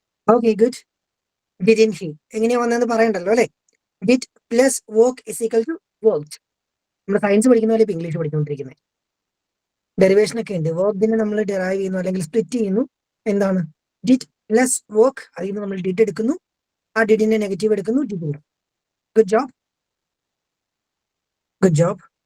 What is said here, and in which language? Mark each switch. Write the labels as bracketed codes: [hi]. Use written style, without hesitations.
[en] Okay, good. Didn't he? [ml] എങ്ങനെയാ വന്നതെന്ന് പറയണ്ടല്ലോ അല്ലെ? [en] Did plus work is equal to worked. [ml] നമ്മൾ സയൻസ് പഠിക്കുന്ന പോലെ ഇപ്പൊ ഇംഗ്ലീഷ് പഠിച്ചുകൊണ്ടിരിക്കുന്നത്. ഡെറിവേഷൻ ഒക്കെ ഉണ്ട്. വർക്കിനെ നമ്മൾ ഡെറൈവ് ചെയ്യുന്നു അല്ലെങ്കിൽ സ്പ്ലിറ്റ് ചെയ്യുന്നു. എന്താണ്? Did plus work. അതിൽ നിന്ന് നമ്മൾ ഡിഡ് എടുക്കുന്നു. ആ ഡിഡിന്റെ നെഗറ്റീവ് എടുക്കുന്നു. Did. [en] Good job. Good job.